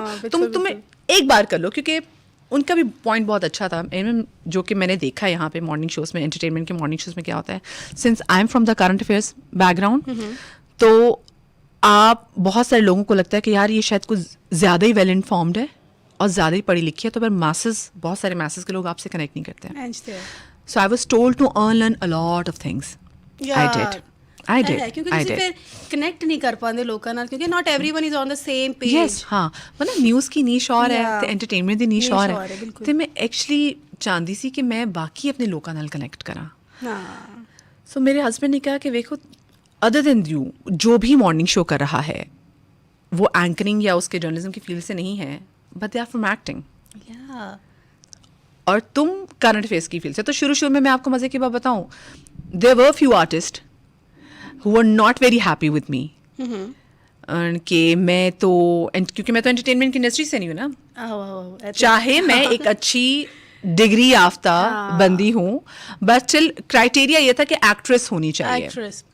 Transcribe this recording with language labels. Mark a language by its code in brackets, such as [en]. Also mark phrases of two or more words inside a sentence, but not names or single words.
[hi] तुम्हें एक बार कर लो, क्योंकि उनका भी पॉइंट बहुत अच्छा था, जो कि मैंने देखा है यहाँ पे [en] morning shows [hi] में, एंटरटेनमेंट के [en] morning shows [hi] में क्या होता है, [en] since I am from the current affairs background, [hi] तो आप बहुत सारे लोगों को लगता है कि यार ये शायद कुछ ज़्यादा ही [en] well informed [hi] है और ज़्यादा ही पढ़ी लिखी है, तो फिर मासेस, बहुत सारे मासेस के लोग आपसे कनेक्ट नहीं करते हैं. [en] So I was told to learn a lot of things. I did. [pa] क्योंकि ਤੁਸੀਂ ਫਿਰ ਕਨੈਕਟ ਨਹੀਂ ਕਰ ਪਾਉਂਦੇ ਲੋਕਾਂ ਨਾਲ, ਕਿਉਂਕਿ [en] not everyone is on the same page. Yes, [pa] ਹਾਂ, ਮਤਲਬ ਨਿਊਜ਼ [hi] की नीश और है [pa] ਤੇ ਐਂਟਰਟੇਨਮੈਂਟ ਦੀ ਨੀਸ਼ [hi] और है, [pa] ਤੇ ਮੈਂ ਐਕਚੁਅਲੀ ਚਾਹੁੰਦੀ ਸੀ ਕਿ ਮੈਂ ਬਾਕੀ ਆਪਣੇ ਲੋਕਾਂ ਨਾਲ ਕਨੈਕਟ ਕਰਾਂ. ਹਾਂ. ਸੋ ਮੇਰੇ ਹਸਬੈਂਡ ਨੇ ਕਿਹਾ [hi] कि देखो, [en] other than you [hi] जो भी मॉर्निंग शो कर रहा है वो एंकरिंग या उसके जर्नलिज्म की फील्ड से नहीं है, [en] but they are from acting. [hi] और तुम [en] current affairs [hi] की फील्ड से. तो शुरू में मैं आपको मज़े की बात बताऊं, [en] there were few artist who were not very happy with me [hi] कि मैं तो, क्योंकि मैं तो एंटरटेनमेंट की इंडस्ट्री से नहीं हूँ ना, चाहे मैं एक अच्छी डिग्री याफ्ता बंदी हूँ, [en] but still criteria [hi] ये था कि एक्ट्रेस होनी चाहिए.